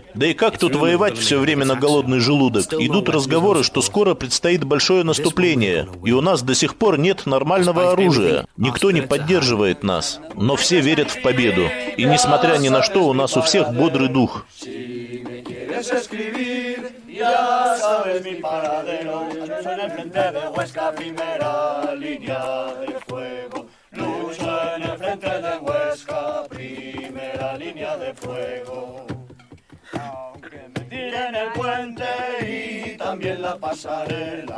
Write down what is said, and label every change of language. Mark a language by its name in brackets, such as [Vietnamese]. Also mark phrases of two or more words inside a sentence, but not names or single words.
[Russian] Да и как тут воевать все время на голодный желудок? Идут разговоры, что скоро предстоит большое наступление, и у нас до сих пор нет нормального оружия. Никто не поддерживает нас, но все верят в победу. И несмотря ни на что, у нас у всех бодрый дух. [Spanish] quieres escribir, ya sabes mi paradero. Lucho en el frente de Huesca, primera línea de fuego. Lucho en el frente de Huesca, primera línea de fuego. Aunque me tiren el puente y también la pasarela.